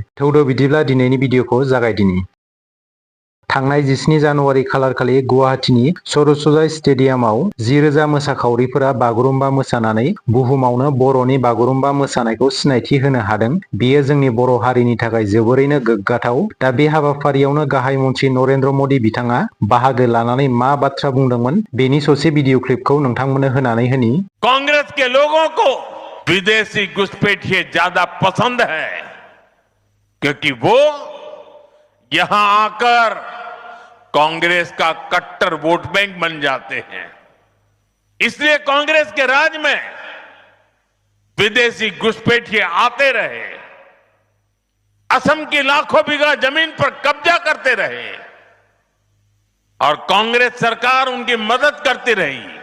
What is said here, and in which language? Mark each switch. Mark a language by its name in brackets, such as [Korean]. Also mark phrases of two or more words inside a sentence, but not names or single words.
[Bodo] थौदो बिदिब्ला दिनैनि भिडिअखौ जागायदिनि। थांनाय 17 जानुवारि खालार खालि गुवाहाटीनि सरसजाय स्टेडियामाव 10,000 मोसाखावरिफोरा बागुरुम्बा मोसानानै बुहुमावनो बर'नि बागुरुम्बा मोसानायखौ सिनायथि होनो हादों। बेयो जोंनि बर' हारिनि थाखाय जोबोरैनो गोग्गाथाव। दा बे हाबाफारियावनो गाहाय मन्त्रि नरेन्द्र मदि बिथाङा बाहागो लानानै मा बाथ्रा बुंदोंमोन, बेनि ससे भिडिअ क्लिपखौ नोंथांमोननो होनानै होनि। [Hindi] कांग्रेस के लोगों को विदेशी घुसपैठिए ज्यादा पसंद है, क्योंकि वो यहां आकर कांग्रेस का कट्टर वोट बैंक बन जाते हैं। इसलिए कांग्रेस के राज में विदेशी घुसपैठिए आते रहे, असम की लाखों बीघा जमीन पर कब्जा करते रहे और कांग्रेस सरकार उनकी मदद करती रही।